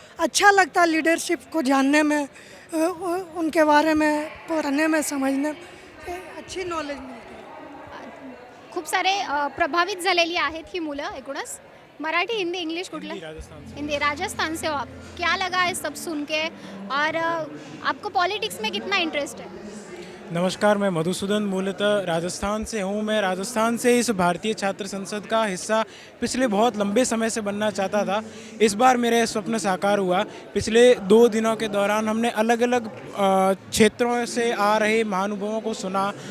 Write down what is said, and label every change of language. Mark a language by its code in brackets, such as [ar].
[hi] अच्छा लगता लीडरशिप को जानने में, उनके बारे में पढ़ने में, समझने में अच्छी नॉलेज मिलती है. [mr] खूप सारे प्रभावित झालेली आहेत ही मुलं एकूणच. मराठी, हिंदी, इंग्लिश कुठलं? [hi] हिंदी. राजस्थान से हो आप. क्या लगा है सब सुन के, और आपको पॉलिटिक्स में कितना इंटरेस्ट है? नमस्कार, मैं मधुसूदन मूलतः राजस्थान से हूँ. मैं राजस्थान से इस भारतीय छात्र संसद का हिस्सा पिछले बहुत लंबे समय से बनना चाहता था. इस बार मेरा स्वप्न साकार हुआ. पिछले 2 दिनों के दौरान हमने अलग अलग क्षेत्रों से आ रहे महानुभावों को सुना.